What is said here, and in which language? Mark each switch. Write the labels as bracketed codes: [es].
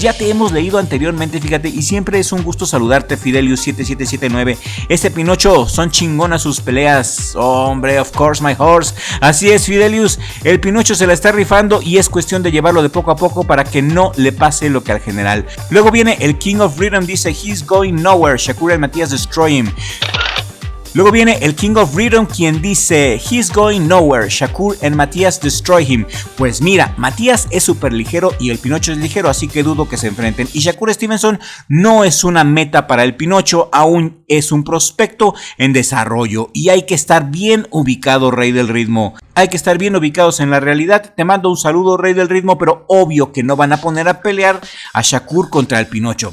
[es] Ya te hemos leído anteriormente, fíjate, y siempre es un gusto saludarte, Fidelius7779. Este Pinocho, son chingonas sus peleas, hombre, [en] of course my horse. [es] Así es, Fidelius, el Pinocho se la está rifando y es cuestión de llevarlo de poco a poco para que no le pase lo que al general. Luego viene el [en] King of Rhythm, [es] dice: [en] he's going nowhere, Shakur and Matías destroy him. [es] Luego viene el [en] King of Rhythm, [es] quien dice: [en] he's going nowhere, Shakur and Matías destroy him. [es] Pues mira, Matías es súper ligero y el Pinocho es ligero, así que dudo que se enfrenten. Y Shakur Stevenson no es una meta para el Pinocho, aún es un prospecto en desarrollo. Y hay que estar bien ubicado, Rey del Ritmo. Hay que estar bien ubicados en la realidad. Te mando un saludo, Rey del Ritmo, pero obvio que no van a poner a pelear a Shakur contra el Pinocho.